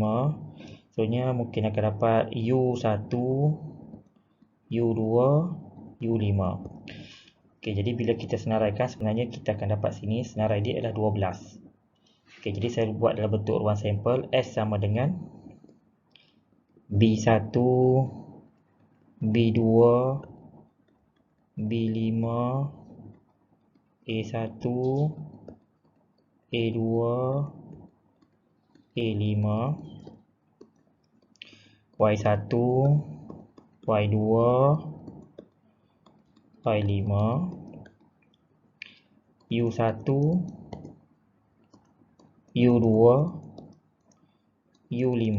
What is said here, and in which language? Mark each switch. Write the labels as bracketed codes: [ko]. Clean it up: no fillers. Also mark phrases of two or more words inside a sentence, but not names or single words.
[ms] Soalnya mungkin akan dapat U1, U2, U5. Okey, jadi bila kita senaraikan sebenarnya kita akan dapat sini senarai dia adalah 12. Okey, jadi saya buat dalam bentuk ruang sampel. S sama dengan B1, B2, B5, A1, A2, A5, Y1, Y2, Y5, U1, U2, U5.